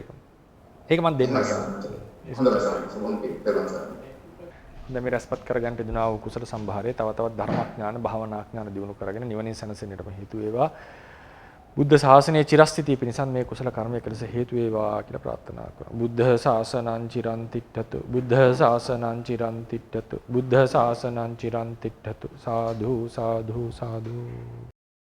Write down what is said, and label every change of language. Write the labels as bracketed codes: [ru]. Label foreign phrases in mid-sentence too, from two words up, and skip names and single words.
[si] ඒක මම දෙන්නම්. හොඳයි සාරා. දැන් මේ රැස්පත් කරගන්න තිබුණා වූ කුසල සම්භාරය තව තවත් ධර්මඥාන භාවනාඥාන දියුණු කරගෙන නිවනින් සැනසෙන්නටම හේතු වේවා. බුද්ධ ශාසනයේ චිරස්ථිතිය පිණිස මේ කුසල කර්මයක ලෙස හේතු වේවා කියලා ප්‍රාර්ථනා කරමු. [pi] බුද්ධ ශාසනං චිරන් තිට්ඨතු. බුද්ධ ශාසනං චිරන් තිට්ඨතු. බුද්ධ ශාසනං චිරන් තිට්ඨතු. සාදු සාදු සාදු.